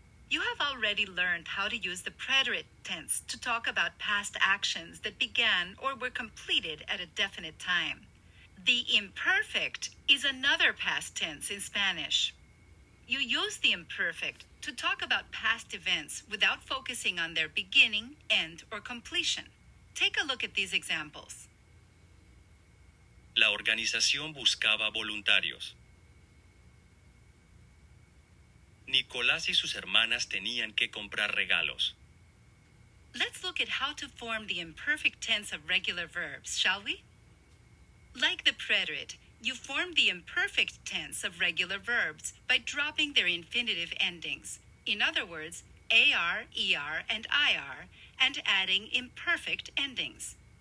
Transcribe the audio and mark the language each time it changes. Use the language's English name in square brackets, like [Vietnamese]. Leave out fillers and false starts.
[English] You have already learned how to use the preterite tense to talk about past actions that began or were completed at a definite time. The imperfect is another past tense in Spanish. You use the imperfect to talk about past events without focusing on their beginning, end, or completion. Take a look at these examples. [Spanish] La organización buscaba voluntarios. Nicolás y sus hermanas tenían que comprar regalos. [English] Let's look at how to form the imperfect tense of regular verbs, shall we? Like the preterite, you form the imperfect tense of regular verbs by dropping their infinitive endings. In other words, AR, ER, and IR, and adding imperfect endings.